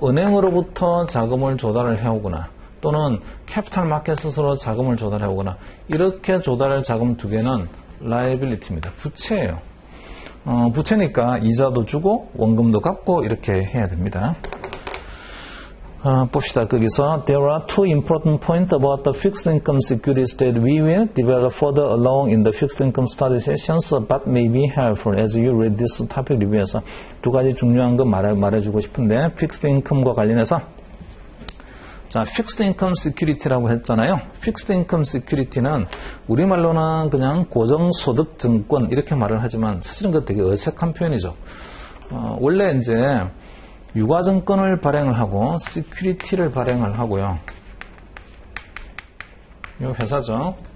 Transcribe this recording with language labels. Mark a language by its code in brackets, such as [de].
[ko] 은행으로부터 자금을 조달을 해오거나 또는 캐피탈 마켓으로 자금을 조달해오거나 이렇게 조달할 자금 두 개는 liability입니다. 부채예요. 부채니까 이자도 주고 원금도 갚고 이렇게 해야 됩니다. 봅시다. [en] 거기서 There are two important points about the fixed income securities that we will develop further along in the fixed income study sessions, but may be helpful as you read this topic review에서 [ko] 두 가지 중요한 거 말해주고 싶은데 [en] fixed income과 관련해서 자, fixed income security라고 했잖아요. [ko] fixed income security는 우리말로는 그냥 고정소득 증권 이렇게 말을 하지만 사실은 그 되게 어색한 표현이죠. 원래 이제 유가증권을 발행을 하고 시큐리티를 발행을 하고요. 이 회사죠.